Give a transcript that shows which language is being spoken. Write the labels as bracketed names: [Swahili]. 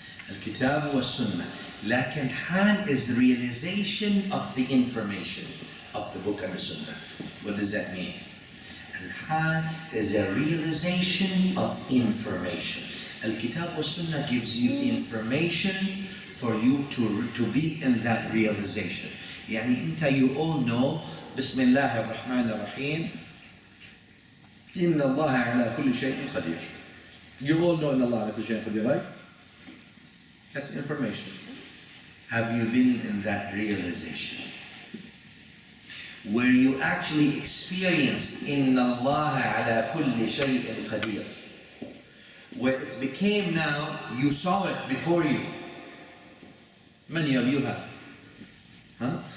[English] Al-Kitab al-Sunnah. [Arabic] لكن حال [English] is realization of the information of the book and the Sunnah. What does that mean? Al-Hal is a realization of information. Al-Kitab wa-Sunnah gives you information for you to be in that realization. [Arabic] يعني انت, [English] you all know [Arabic] بسم الله الرحمن الرحيم إن الله على كل شيء قدير. [English] You all know [Arabic] إن الله على كل شيء قدير, [English] right? That's information. Have you been in that realization? Where you actually experienced [Arabic] Inna Allah ala kulli shay'in qadir. [English] Where it became now, you saw it before you. Many of you have. Huh?